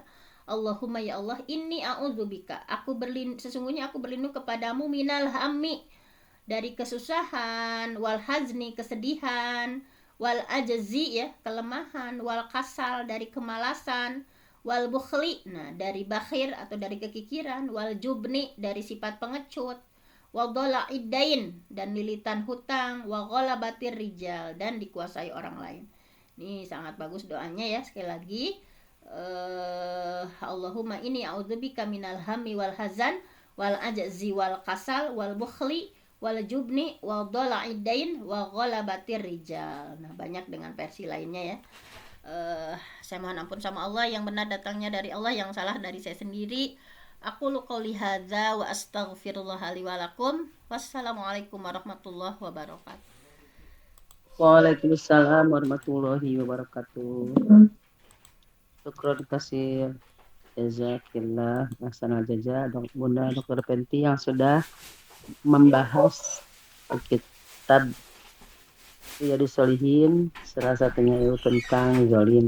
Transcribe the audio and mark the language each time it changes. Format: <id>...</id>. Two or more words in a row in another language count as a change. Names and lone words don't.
<ar>اللهم يا الله، إني أعوذ بك,</ar> <id>sesungguhnya aku berlindung kepadamu,</id> <ar>من الهم,</ar> <id>dari kesusahan,</id> <ar>والحزن,</ar> <id>kesedihan,</id> <ar>والعجز</ar> <id>ya, kelemahan,</id> <ar>والكسل,</ar> <id>dari kemalasan,</id> <ar>والبخل,</ar> <id>nah dari bakhir atau dari kekikiran,</id> <ar>والجبن,</ar> <id>dari sifat pengecut,</id> <ar>وضلع الدين,</ar> <id>dan lilitan hutang,</id> <ar>وغلبة الرجال,</ar> <id>dan dikuasai orang lain. Ini sangat bagus doanya ya, sekali lagi.</id> <ar>اللهم إني أعوذ بك من الهم والحزن والعجز والكسل والبخل والجبن وضلع الدين وغلبة الرجال.</ar> <id>Nah, banyak dengan versi lainnya ya. Saya mohon ampun sama Allah, yang benar datangnya dari Allah, yang salah dari saya sendiri.</id> <ar>أقول قولي هذا وأستغفر الله لي ولكم. والسلام عليكم ورحمة الله وبركاته. وعليكم السلام ورحمة الله وبركاته. Syukron kasih, جزاك الله أحسن الجزاء, Bunda Dr.</ar> <id>Penti yang sudah membahas kitab Riyadhus Shalihin, salah satunya itu tentang zalim.</id>